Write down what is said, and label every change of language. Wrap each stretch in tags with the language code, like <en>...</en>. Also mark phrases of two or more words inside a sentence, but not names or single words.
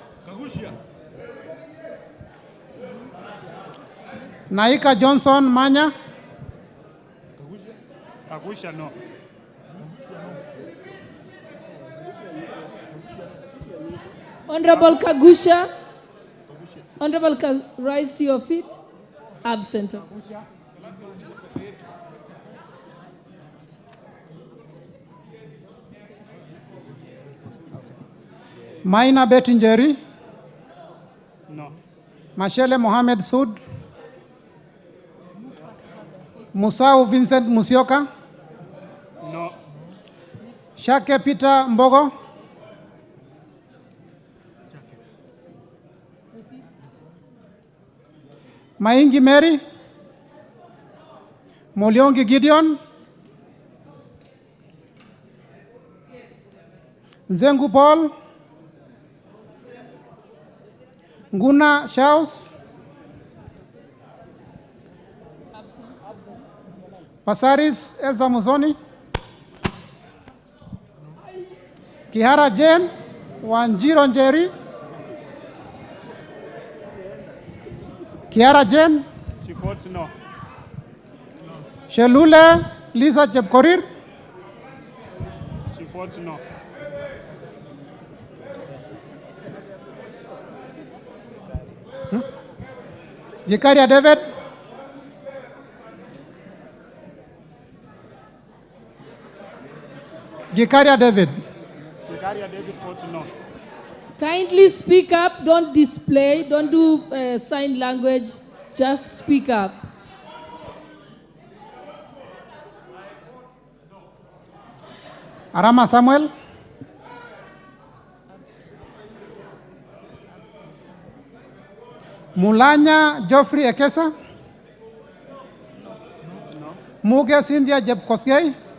<en>Naika Johnson Manya. Kagusha, no. Honorable Kagusha. Rise to your feet. Absent. Maina Bettingeri. No. Mashele Mohamed Sud. Musau Vincent Musioka. No. Shake Peter Mbogo. Maingi Mary. Moliongi Gideon. Nzengu Paul. Nguna Shaus. Pasaris Eza Muzoni. Kihara Jane. Wanjiro Njeri. Kiara Jane. She votes no. Shelule Lisa Jepkorir. She votes no. Gikaria David. Gikaria David votes no. Kindly speak up, don't display, don't do sign language, just speak up. Arama Samuel. Mulanya Geoffrey Ekesa. Muge Cynthia Jepkosgei.</en>